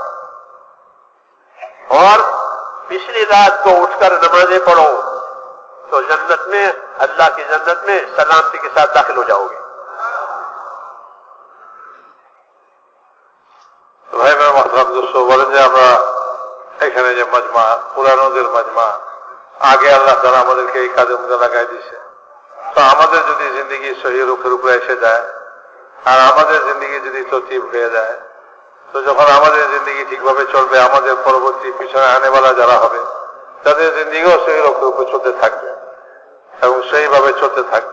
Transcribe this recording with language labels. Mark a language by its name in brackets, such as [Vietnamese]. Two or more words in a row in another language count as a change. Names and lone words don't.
[Urdu] اور پچھلی رات کو اٹھ کر نمازیں پڑھو تو جنت میں, اللہ کی جنت میں سلامتی کے ساتھ داخل ہو جاؤ گے. ভাই محترم دوستو, [Bangla] বলেন যে আমরা এখানে যে মজমা, পুরানোদের মজমা, আগে আল্লাহ তাআলা আমাদেরকে এই কাজের মধ্যে লাগাই দিয়েছে. তো আমাদের যদি জিন্দেগি সহি রূপের উপরে এসে যায় আর আমাদের জিন্দেগি যদি তরতিব হয়ে যায়, তো যখন আমাদের জিন্দেগি ঠিকভাবে চলবে, আমাদের পরবর্তী পিছনে আনেওয়ালা যারা হবে তাদের জিন্দেগিও সহি রূপের উপরে চলতে থাকবে এবং সেইভাবে চলতে থাকবে.